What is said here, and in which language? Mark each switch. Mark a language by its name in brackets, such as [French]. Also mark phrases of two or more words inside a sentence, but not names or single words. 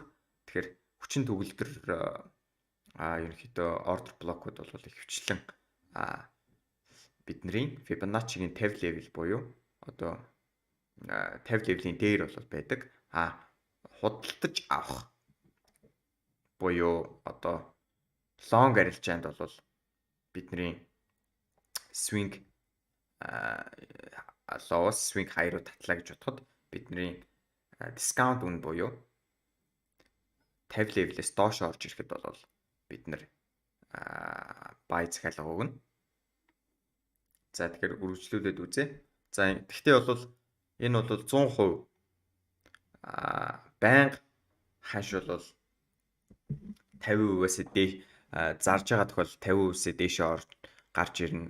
[Mongolian] Тэгэхээр хүчин төгөлдөр ерөнхийдөө [English] order block- [Mongolian] ууд бол ихэвчлэн бидний Fibonacci-гийн 50 level буюу одоо 50 level-ийн дээр бол байдаг. Худалдаж авах буюу одоо long арилжаанд бол бидний [English] swing low- [Mongolian] с [English] swing high [Mongolian] руу татлаа гэж бодоход бидний discount үн буюу 50 level-ээс доош орж ирэхэд бол бид нар buy захиалга өгнө. За тэгэхээр үргэлжлүүлээд үзье. За тэгтээ бол энэ бол 100% байнга ханш бол 50%-аас дээш зарж байгаа тохиолдолд 50%-аас дээшээ гарч ирнэ.